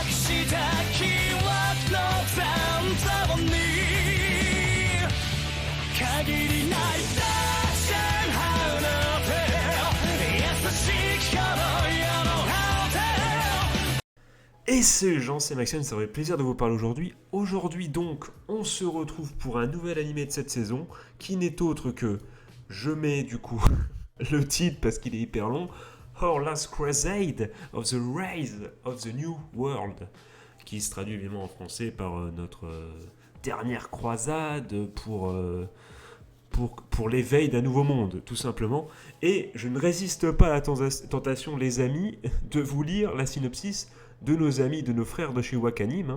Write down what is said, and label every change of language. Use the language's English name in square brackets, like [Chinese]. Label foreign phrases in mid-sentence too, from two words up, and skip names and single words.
[Japanese] した記憶の残像に限りない大戦離れて優しき頃よの果て。 [French] Et c'est Jean, c'est Maxime, ça fait plaisir de vous parler aujourd'hui. Aujourd'hui donc, on se retrouve pour un nouvel animé de cette saison, qui n'est autre que, je mets du coup le titre parce qu'il est hyper long, Our Last Crusade of the Rise of the New World, qui se traduit évidemment en français par notre dernière croisade pour l'éveil d'un nouveau monde, tout simplement. Et je ne résiste pas à la tentation, les amis, de vous lire la synopsis de nos amis, de nos frères de chez Wakanim.